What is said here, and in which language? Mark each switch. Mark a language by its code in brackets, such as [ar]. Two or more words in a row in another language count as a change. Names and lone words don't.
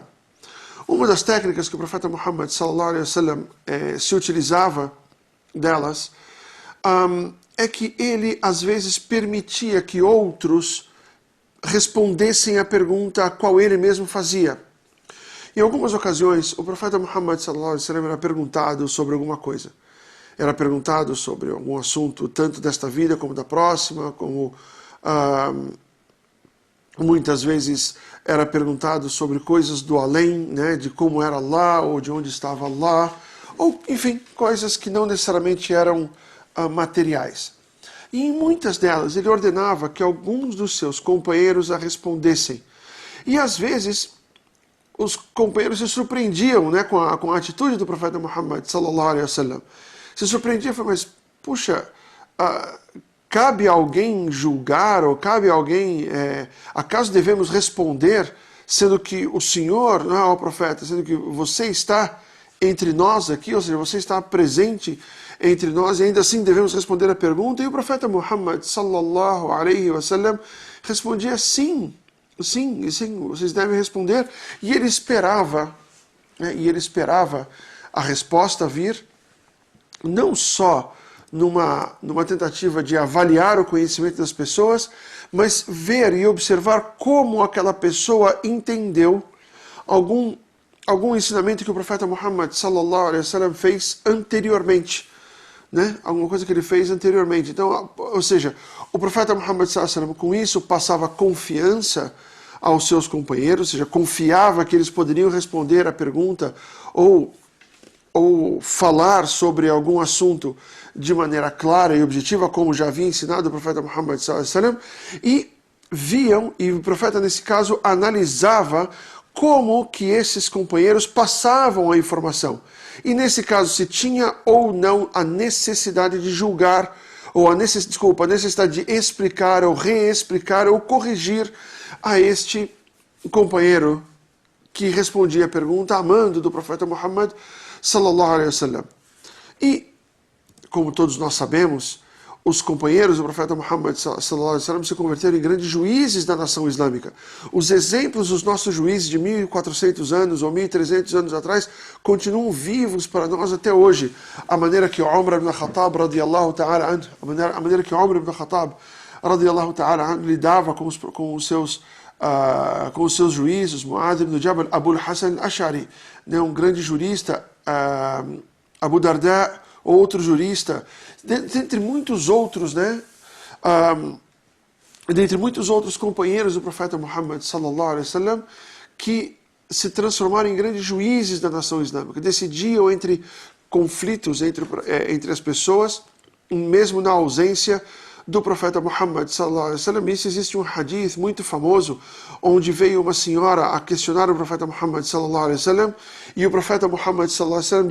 [pt] Uma das técnicas que o profeta Muhammad [ar] صلى الله عليه وسلم [pt] se utilizava delas é que ele às vezes permitia que outros respondessem a pergunta a qual ele mesmo fazia. Em algumas ocasiões, o profeta Muhammad [ar] صلى الله عليه وسلم [pt] era perguntado sobre alguma coisa. Era perguntado sobre algum assunto, tanto desta vida como da próxima, como muitas vezes era perguntado sobre coisas do além, né, de como era Allah, ou de onde estava Allah, ou, enfim, coisas que não necessariamente eram materiais. E em muitas delas ele ordenava que alguns dos seus companheiros a respondessem. E às vezes os companheiros se surpreendiam, né, com a atitude do profeta Muhammad [ar] صلى الله عليه وسلم. [pt] Se surpreendiam e falavam, mas puxa, cabe alguém julgar, ou cabe alguém, acaso devemos responder, sendo que o Senhor, não é o profeta, sendo que você está entre nós aqui, ou seja, você está presente entre nós, e ainda assim devemos responder a pergunta. E o profeta Muhammad [ar] صلى الله عليه وسلم [pt] respondia sim, vocês devem responder. E ele esperava, né, a resposta vir, não só numa tentativa de avaliar o conhecimento das pessoas, mas ver e observar como aquela pessoa entendeu algum ensinamento que o profeta Muhammad [ar] صلى الله عليه وسلم [pt] fez anteriormente, né? Alguma coisa que ele fez anteriormente. Então, ou seja, o profeta Muhammad [ar] صلى الله عليه وسلم [pt] com isso passava confiança aos seus companheiros, ou seja, confiava que eles poderiam responder a pergunta ou falar sobre algum assunto de maneira clara e objetiva, como já havia ensinado o profeta Muhammad [ar] صلى الله عليه وسلم, [pt] e o profeta nesse caso analisava como que esses companheiros passavam a informação. E nesse caso, se tinha ou não a necessidade de julgar, ou a necessidade de explicar, ou reexplicar, ou corrigir a este companheiro que respondia a pergunta amando do profeta Muhammad [ar] صلى الله عليه وسلم. [pt] E, como todos nós sabemos, os companheiros do profeta Muhammad [ar] صلى الله عليه وسلم [pt] se converteram em grandes juízes da nação islâmica. Os exemplos dos nossos juízes de 1400 anos ou 1300 anos atrás continuam vivos para nós até hoje. A maneira que Umar ibn Khattab [ar] رضي الله تعالى عنه, [pt] a maneira que Umar ibn Khattab [ar] رضي الله تعالى عنه [pt] lidava com os seus juízes, Mu'adh ibn Jabal, Abu al-Hasan al-Ash'ari, né, um grande jurista, Abu Darda, outro jurista, dentre muitos outros, né? Dentre muitos outros companheiros do profeta Muhammad [ar] صلى الله عليه وسلم, [pt] que se transformaram em grandes juízes da nação islâmica, decidiam entre conflitos entre as pessoas, mesmo na ausência do profeta Muhammad [ar] صلى الله عليه وسلم. [pt] Isso existe um hadith muito famoso, onde veio uma senhora a questionar o profeta Muhammad [ar] صلى الله عليه وسلم, [pt] e o profeta Muhammad [ar] صلى الله عليه وسلم